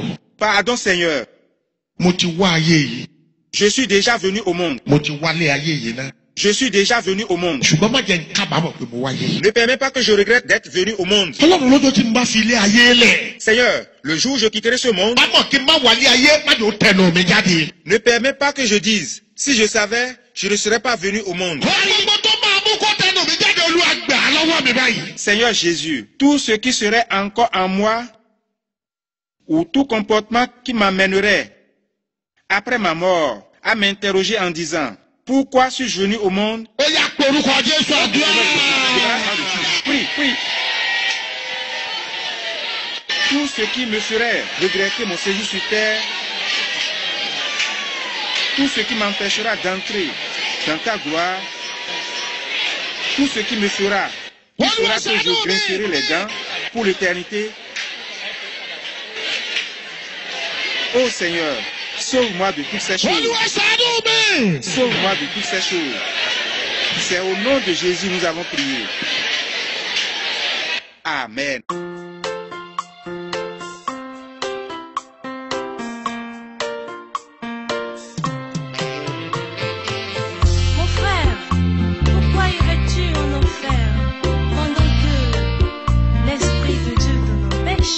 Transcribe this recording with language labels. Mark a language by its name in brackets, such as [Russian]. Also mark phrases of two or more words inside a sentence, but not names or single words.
[French] Pardon Seigneur, [Yoruba] Mo ti wá ayé yìí. [French] je suis déjà venu au monde. [Yoruba] Mo ti wálé ayé yìí náà. [French] Je suis déjà venu au monde. [Yoruba] Ṣùgbọ́n má jẹ́ n kábàámọ̀ pé mo wáyé. [French] Ne permets pas que je regrette d'être venu au monde. [Yoruba] Ọlọ́run lọ́jọ́ tí n bá fi ilé ayé lẹ̀. [French] Seigneur, le jour où je quitterai ce monde, [Yoruba] Bámọ̀ kí n má wálé ayé má jò tẹnu mi jáde. [French] ne permets pas que je dise, si je savais, je ne serais pas venu au monde. [Yoruba] Gbogbo tó máa mú kó tẹnu mi jáde Olúwa gbà á lọ́wọ́ mi báyìí. [French] Seigneur Jésus, tout ce qui serait encore en moi, ou tout comportement qui m'amènerait, après ma mort, à m'interroger en disant, pourquoi suis-je venu au monde? [Yoruba] Ó yá pe orúkọ Jésù àdúrà. [French] Prie, prie. Tout ce qui me ferait regretter mon séjour sur terre, tout ce qui m'empêchera d'entrer dans ta gloire, tout ce qui me fera que je grincerai les dents pour l'éternité. Ô Seigneur, sauve-moi de toutes ces choses. [Yoruba] Olúwa ṣàánú mi. [French] Sauve-moi de toutes ces choses. C'est au nom de Jésus que nous avons prié. Amen. Mon frère, pourquoi irais-tu en enfer pendant que l'Esprit de Dieu t'en empêche?